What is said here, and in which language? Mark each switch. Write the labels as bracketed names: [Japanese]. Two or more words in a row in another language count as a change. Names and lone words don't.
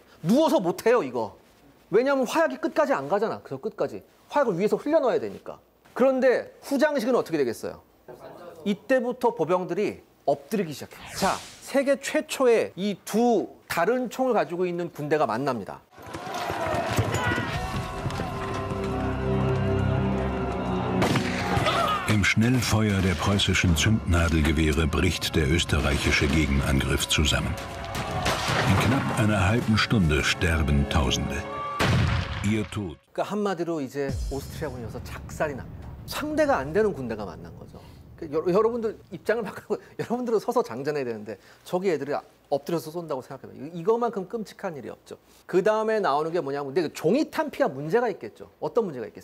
[Korean] 누워서 못 해요, 이거. 왜냐하면 화약이 끝까지 안 가잖아. 그래서 끝까지. 화약을 위에서 흘려 넣어야 되니까. 그런데 후장식은 어떻게 되겠어요? 이때부터 보병들이 엎드리기 시작해요. 자, 세계 최초의 이 두 다른 총을 가지고 있는 군대가 만납니다. [German] Im Schnellfeuer der preußischen Zündnadelgewehre bricht der österreichische Gegenangriff zusammen. In knapp einer halben Stunde sterben Tausende. Ihr Tod. [Korean] 그러니까 한마디로 이제 오스트리아군이 와서 작살이 납니다. 상대가 안 되는 군대가 만난 거죠. 여러분들 입장을 바꾸고 여러분들은 서서 장전해야 되는데 저기 애들이 엎드려서 쏜다고 생각해봐요. 이거만큼 끔찍한 일이 없죠. 그 다음에 나오는 게 뭐냐면 근데 종이 탄피가 문제가 있겠죠.